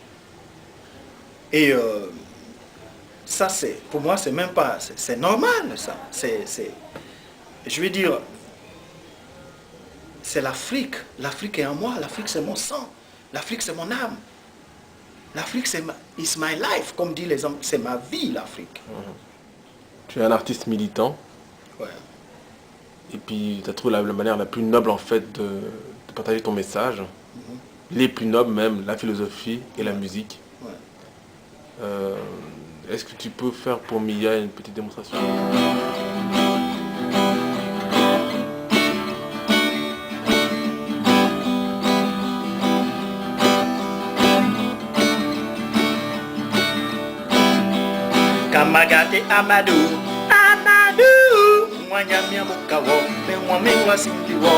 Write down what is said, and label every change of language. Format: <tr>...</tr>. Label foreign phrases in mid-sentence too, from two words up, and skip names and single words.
<fr>Et ça, pour moi, c'est même pas, c'est normal, ça. Je veux dire, c'est l'Afrique. L'Afrique est en moi, l'Afrique c'est mon sang, l'Afrique c'est mon âme. L'Afrique,</fr> <en>it's my life,</en> <fr>comme disent les hommes, c'est ma vie, l'Afrique. Tu es un artiste militant, Ouais. et puis tu as trouvé la manière la plus noble en fait de partager ton message. les plus nobles même, la philosophie et la musique. Ouais. Est-ce que tu peux faire pour Mia une petite démonstration? Kamagate Amadou, Amadou, Mwanyamia Mukawo, Mwamingwa Simpiwo,</fr>